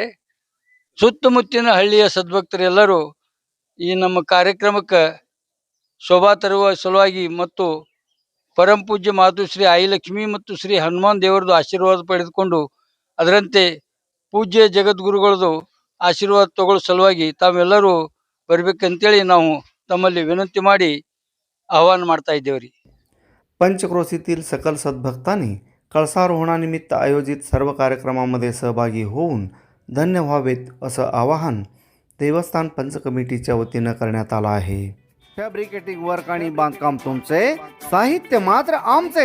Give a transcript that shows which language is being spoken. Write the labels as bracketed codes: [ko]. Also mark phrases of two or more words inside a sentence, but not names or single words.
[kn] ಸುತ್ತಮುತ್ತಿನ ಹಳ್ಳಿಯ ಸದ್ಭಕ್ತರೆಲ್ಲರೂ ಈ ನಮ್ಮ ಕಾರ್ಯಕ್ರಮಕ್ಕೆ ಶೋಭಾ ತರುವ ಸಲುವಾಗಿ ಮತ್ತು ಪರಮ ಪೂಜ್ಯ ಮಾತು ಶ್ರೀ ಆಯಿ ಲಕ್ಷ್ಮಿ ಮತ್ತು ಶ್ರೀ ಹನುಮಾನ್ ದೇವರದು ಆಶೀರ್ವಾದ ಪಡೆದುಕೊಂಡು ಅದರಂತೆ ಪೂಜ್ಯ ಜಗದ್ಗುರುಗಳದು ಆಶೀರ್ವಾದ ತಗೊಳ್ಳೋ ಸಲುವಾಗಿ ತಾವೆಲ್ಲರೂ ಬರಬೇಕಂತೇಳಿ ನಾವು ತಮ್ಮಲ್ಲಿ विनंती ಮಾಡಿ आवाहन ಮಾಡ್ತಾ ಇದ್ದೇವೆ. [mr] पंचक्रोशीतील सकल सद्भक्तांनी कळसारोहणानिमित्त आयोजित सर्व कार्यक्रमांमध्ये सहभागी होऊन धन्य व्हावेत असं आवाहन देवस्थान पंच कमिटीच्या वतीनं करण्यात आलं आहे. [en] fabricating work [mr] आणि बांधकाम तुमचे, साहित्य मात्र आमचेच.